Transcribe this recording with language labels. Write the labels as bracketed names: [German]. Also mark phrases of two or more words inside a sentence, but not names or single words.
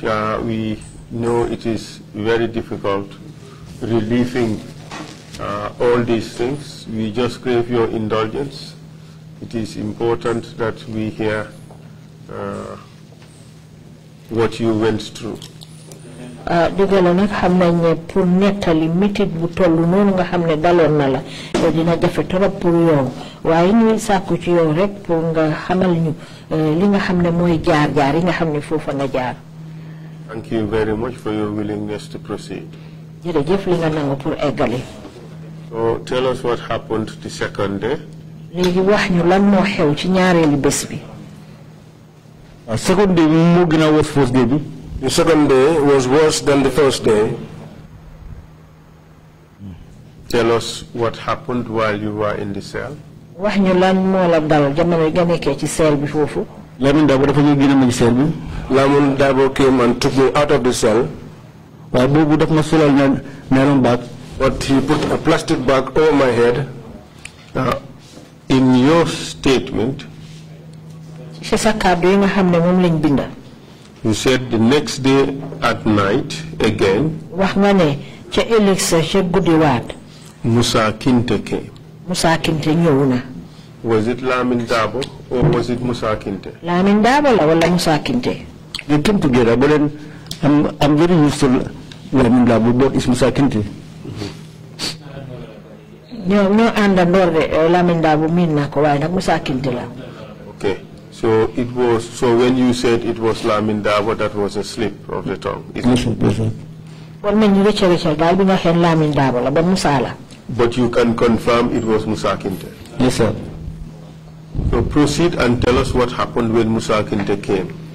[English] We know it is very difficult relieving all these things. We just crave your indulgence. It is important that we hear what you went through. [Wolof] Dëggal nag xam nañ ne pour nettali métit bu tollu noonu nga xam ne daloon na la dina jafe [French] trop pour [Wolof] yow waaye ñuy sàkku ci yow rek pour nga xamal ñu li nga xam ne mooy jaar-jaar yi nga xam ne foofa nga jaar. [English] Thank you very much for your willingness to proceed. [Wolof] Jërëjëf li nga nangu pour eggali. [English] So tell us what happened the second day. [Wolof] Léegi wax ñu lan moo xew ci ñaareelu bés bi. [English] Second day [Wolof] moo gën a [English] worse first day [Wolof] bi. [English] The second day was worse than the first day. Tell us what happened while you were in the cell. [Wolof] Wax ñu lan moo la dal jamono nga nekkee ci cell bi foofu. Lamin Dabo dafa ñu génne ma ci cell bi. [English] Lamin Dabo came and took me out of the cell. [Wolof] Waaye boobu daf ma solal [English] nylon bag. But he put a plastic bag over my head. In your statement, you said the next day at night again, Musa Kinte came. [Wolof] Musa Kinte ñëw. [English] Was it Lamin Dabo or was it Musa Kinte? [Wolof] Lamin Dabo la wala Musa Kinte? [English] They came together, but then I'm very used to Lamin Dabo, but it's Musa Kinte. [Wolof] No, Lamin Dabo min na ko waaye nag Musa Kinte la. [English] Okay. So it was. So when you said it was Lamin Dabo, that was a slip of the tongue. But you can confirm it was Musa Kinte. Yes, sir. So proceed and tell us what happened when Musa Kinte came.